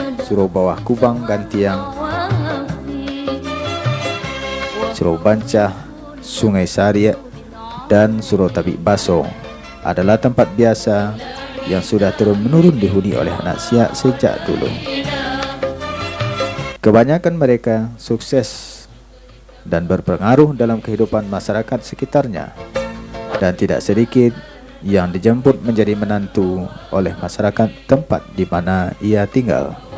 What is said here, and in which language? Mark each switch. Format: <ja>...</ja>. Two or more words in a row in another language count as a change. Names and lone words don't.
<id>Suro Bawah Kubang Gantiang, Suro Bancah, Sungai Sariak, dan Suro Tabik Baso adalah tempat biasa yang sudah turun-menurun dihuni oleh anak Siak sejak dulu. Kebanyakan mereka sukses dan berpengaruh dalam kehidupan masyarakat sekitarnya, dan tidak sedikit yang dijemput menjadi menantu oleh masyarakat tempat di mana ia tinggal.</id>